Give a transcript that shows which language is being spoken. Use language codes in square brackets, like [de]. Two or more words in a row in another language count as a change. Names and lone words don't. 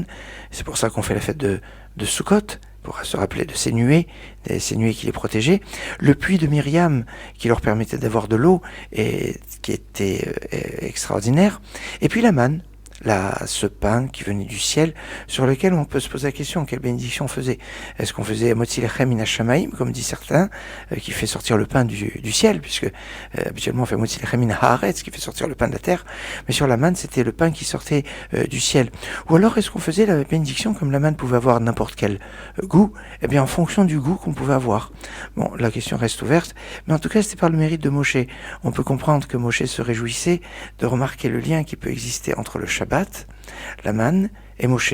[fr] C'est pour ça qu'on fait la fête de Sukkot, pour se rappeler de ces nuées qui les protégeaient, le puits de Myriam qui leur permettait d'avoir de l'eau et qui était extraordinaire, et puis la manne, ce pain qui venait du ciel, sur lequel on peut se poser la question, quelle bénédiction on faisait. [he] Est-ce qu'on faisait מוציא לחם מן השמים, [fr] comme disent certains, qui fait sortir le pain du ciel, puisque habituellement on fait [he] מוציא לחם מן הארץ, [fr] qui fait sortir le pain de la terre, mais sur la manne c'était le pain qui sortait du ciel. Ou alors est-ce qu'on faisait la bénédiction comme la manne pouvait avoir n'importe quel goût, eh bien en fonction du goût qu'on pouvait avoir. Bon, la question reste ouverte, mais en tout cas c'était par le mérite de Moshe. On peut comprendre que Moshe se réjouissait de remarquer le lien qui peut exister entre le Shabbat, la manne et Moshe.